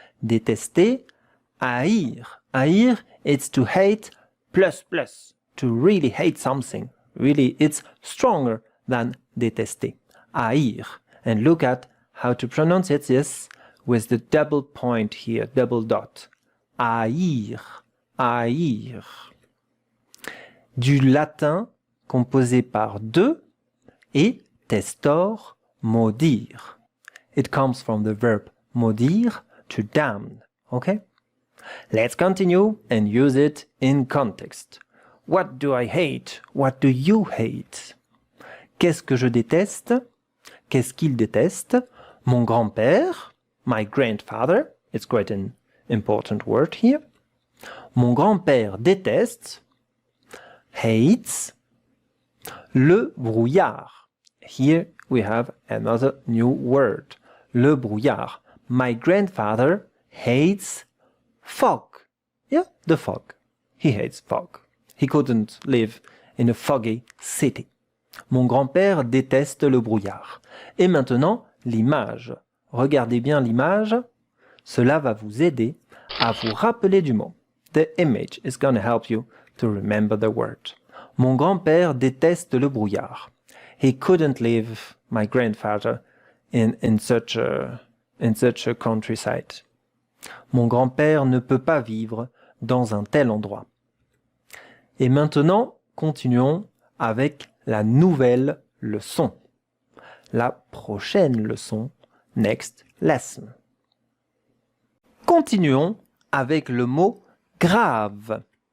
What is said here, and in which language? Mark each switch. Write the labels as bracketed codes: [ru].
[en] Détester, haïr. Haïr, it's to hate plus plus. To really hate something. Really, it's stronger than détester. Haïr. And look at how to pronounce it, yes, with the double point here, double dot. [fr] Haïr. Haïr. Du latin composé par deux et testor, maudire. [en] It comes from the verb maudire, to damn. Okay? Let's continue and use it in context. What do I hate? What do you hate? [fr] Qu'est-ce que je déteste? Qu'est-ce qu'il déteste? Mon grand-père, [en] my grandfather. It's quite an important word here. Mon grand-père déteste, hates, le brouillard. Here we have another new word. [fr] Le brouillard. [en] My grandfather hates fog. Yeah, the fog. He hates fog. He couldn't live in a foggy city. [fr] Mon grand-père déteste le brouillard. Et maintenant, l'image. Regardez bien l'image. Cela va vous aider à vous rappeler du mot. [en] The image is going to help you to remember the word. [fr] Mon grand-père déteste le brouillard. [en] He couldn't live, my grandfather, in such a countryside. [fr] Mon grand-père ne peut pas vivre dans un tel endroit. Et maintenant, continuons avec la nouvelle leçon. La prochaine leçon. [en] Next lesson. [fr] Continuons avec le mot grave.